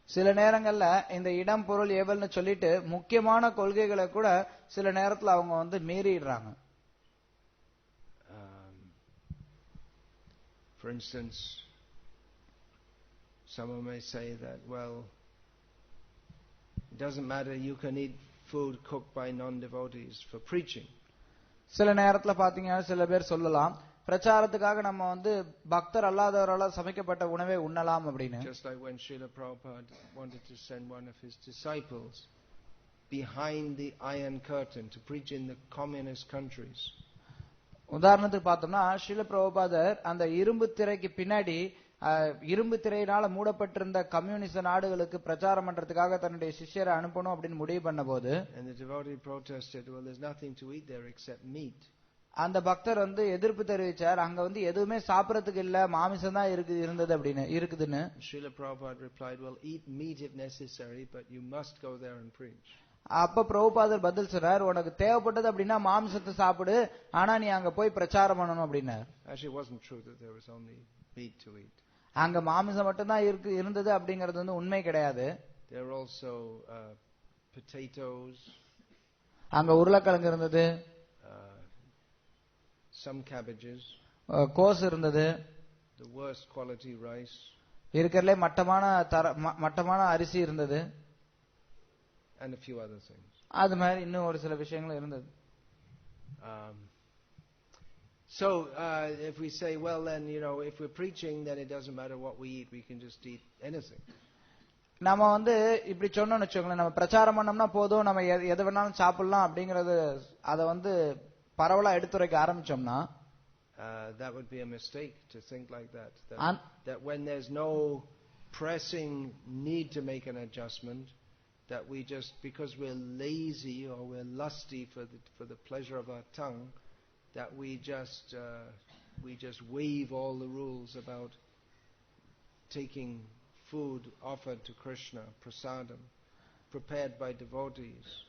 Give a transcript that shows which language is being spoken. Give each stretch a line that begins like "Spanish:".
Tamil: சில நேரங்கள்ல இந்த இடம் பொருள் ஏவல்னு சொல்லிட்டு முக்கியமான கொள்கைகளை கூட சில நேரத்துல அவங்க வந்து மீறிடுறாங்க.
English: For instance, someone may say that, well, it doesn't matter, you can eat food cooked by non-devotees for preaching.
Tamil: சில நேரத்துல பாத்தீங்கன்னா சில பேர் சொல்லலாம், பிரச்சாரத்துக்காக நம்ம வந்து பக்தர் அல்லாதவரால் சமைக்கப்பட்ட உணவை உண்ணலாம் அப்படின்னு.
English: Just like when Srila Prabhupada wanted to send one of his disciples behind the Iron Curtain to preach in the communist countries.
Tamil: உதாரணத்துக்கு பார்த்தோம்னா ஸ்ரீல பிரபுபாதர் அந்த இரும்பு திரைக்கு பின்னாடி இரும்பு திரையினால மூடப்பட்டிருந்த கம்யூனிஸ்ட் நாடுகளுக்கு பிரச்சாரம் பண்றதுக்காக தன்னுடைய சிஷ்யரை அனுப்பணும் அப்படின்னு முடிவு பண்ண போது
English: And the devotee protested, well, there's nothing to eat there except meat.
Tamil: அந்த பக்தர் வந்து எதிர்ப்பு தெரிவிச்சார், அங்க வந்து எதுவுமே சாப்பிடறதுக்கு இல்ல, மாமிசம் தான் இருந்தது அப்படின்னு இருக்குதுன்னு.
English: Srila Prabhupada replied, well, eat meat if necessary, but you must go there and preach.
Tamil: அப்ப பிரபுபாதர் பதில் சொன்னார், உனக்கு தேவைப்பட்டது அப்படின்னா மாமிசத்தை சாப்பிடு, ஆனா நீ அங்க போய் பிரச்சாரம் பண்ணணும் அப்படின்னார்.
English: Actually, it wasn't true that there was only meat to eat.
Tamil: அங்க மாமிசம் மட்டும் தான் இருந்தது அப்படிங்கிறது வந்து உண்மை கிடையாது.
English: There were also potatoes.
Tamil: அங்க உருளைக்கிழங்கு இருந்தது,
English: some cabbages,
Tamil: கோஸ் இருந்தது,
English: the worst quality rice,
Tamil: இருக்கிறதுல மட்டமான அரிசி இருந்தது,
English: and a few other things.
Tamil: அது மாதிரி இன்னும் ஒரு சில விஷயங்கள் இருந்தது.
English: So if we say, well, then, if we're preaching, then it doesn't matter what we eat, we can just eat anything.
Tamil: நம்ம வந்து இப்படி சொன்னோம்னு வச்சுக்கோங்களேன், நம்ம பிரச்சாரம் பண்ணோம்னா போதும், நம்ம எது வேணாலும் சாப்பிடலாம் அப்படிங்கறது அதை வந்து பரவலா எடுத்துரைக்க ஆரம்பிச்சோம்னா
English: that would be a mistake to think like that. That when there's no pressing need to make an adjustment, that we just, because we're lazy or we're lusty for the pleasure of our tongue, that we just waive all the rules about taking food offered to Krishna, prasadam, prepared by devotees.